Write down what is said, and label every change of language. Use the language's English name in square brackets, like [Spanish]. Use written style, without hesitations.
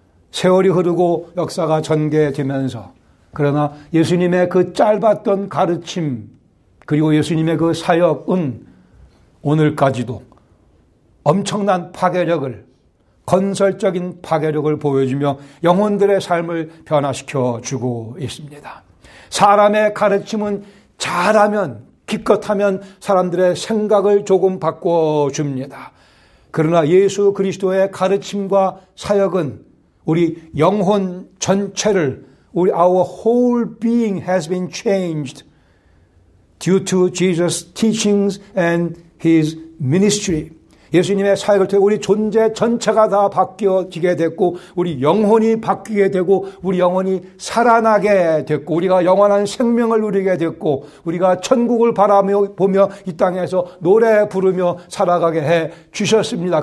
[Korean] 세월이 흐르고 역사가 전개되면서 그러나 예수님의 그 짧았던 가르침 그리고 예수님의 그 사역은 오늘까지도 엄청난 파괴력을 건설적인 파괴력을 보여주며 영혼들의 삶을 변화시켜 주고 있습니다. 사람의 가르침은 잘하면 기껏하면 사람들의 생각을 조금 바꿔줍니다. 그러나 예수 그리스도의 가르침과 사역은 우리 영혼 전체를 [English] our whole being has been changed due to Jesus' teachings and His ministry. [Korean] 예수님의 사역을 통해 우리 존재 전체가 다 바뀌어지게 됐고 우리 영혼이 바뀌게 되고 우리 영혼이 살아나게 됐고 우리가 영원한 생명을 누리게 됐고 우리가 천국을 바라보며 이 땅에서 노래 부르며 살아가게 해 주셨습니다.